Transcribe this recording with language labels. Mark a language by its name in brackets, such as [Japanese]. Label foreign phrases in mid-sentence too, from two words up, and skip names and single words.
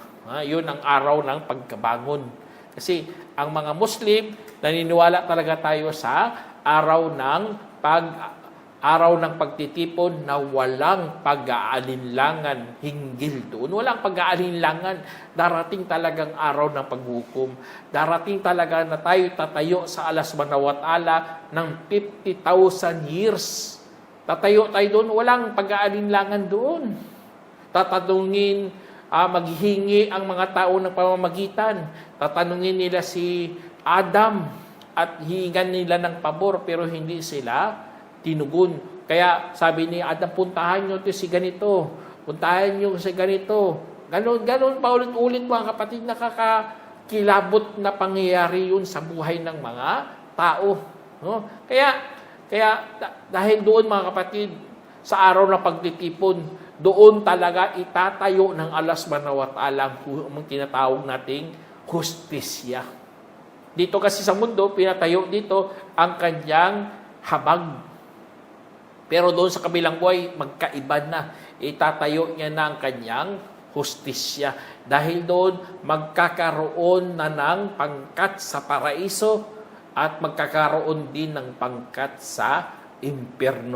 [Filipino] Yun ang araw ng pagkabangon. Kasi ang mga Muslim, naniniwala talaga tayo sa araw ng pagtitipon na walang pag-aalinlangan hinggil doon. Walang pag-aalinlangan. Darating talagang araw ng paghukom. Darating talaga na tayo tatayo sa [Arabic] الله سبحانه وتعالى [Filipino] ng 50,000 years. Tatayo tayo doon, walang pag-aalinlangan doon. Tatanungin, maghihingi ang mga tao ng pamamagitan. Tatanungin nila si Adam at hihingan nila ng pabor pero hindi sila tinugon. Kaya sabi ni Adam, puntahan nyo ito si ganito. Puntahan nyo si ganito. Ganon pa ulit-ulit mga kapatid, nakakakilabot na pangyayari yun sa buhay ng mga tao. No? Kaya dahil doon mga kapatid, sa araw na pagtitipon, doon talaga itatayo ng [Arabic] الله سبحانه وتعالى [Filipino] ang tinatawag nating hustisya. Dito kasi sa mundo, pinatayo dito ang kanyang habag. Pero doon sa kabilang buhay, magkaiba na. Itatayo niya na ang kanyang hustisya. Dahil doon, magkakaroon na ng pangkat sa paraiso at magkakaroon din ng pangkat sa impyerno.